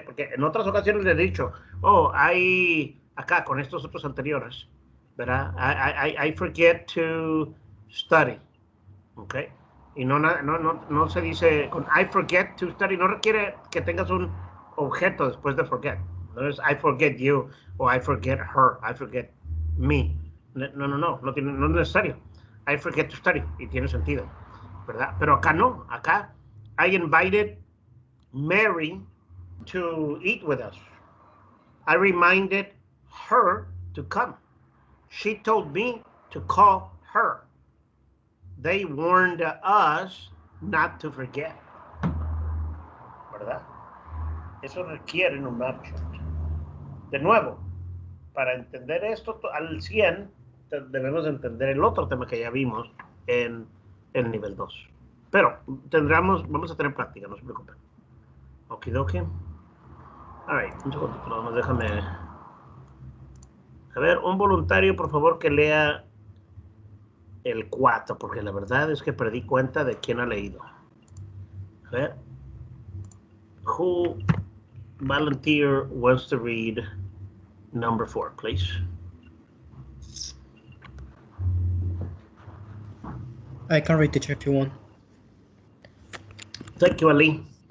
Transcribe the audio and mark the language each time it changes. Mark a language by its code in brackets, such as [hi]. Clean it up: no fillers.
[es] Porque en otras ocasiones le he dicho, oh, hay acá con estos otros anteriores, ¿verdad? [en] I forget to study, ¿ok? [es] Y no se dice con [en] I forget to study, [es] no requiere que tengas un objeto después de forget. No es [en] I forget you [es] o [en] I forget her, I forget me. [es] No es necesario. [en] I forget to study [es] y tiene sentido, ¿verdad? Pero acá no, acá [en] I invited Mary to eat with us. I reminded her to come. She told me to call her. They warned us not to forget, [es] ¿verdad? Eso requiere un object. De nuevo, para entender esto al 100, debemos entender el otro tema que ya vimos en el nivel 2. Pero vamos a tener práctica, no se preocupen. Okidoki. Alright, un segundito, vamos, déjame. A ver, un voluntario, por favor, que lea el cuota, porque la verdad es que perdí cuenta de quién ha leído. A ver. [en] Who volunteer wants to read number 4, please? I can read, teacher, if you want. Thank you, Ali.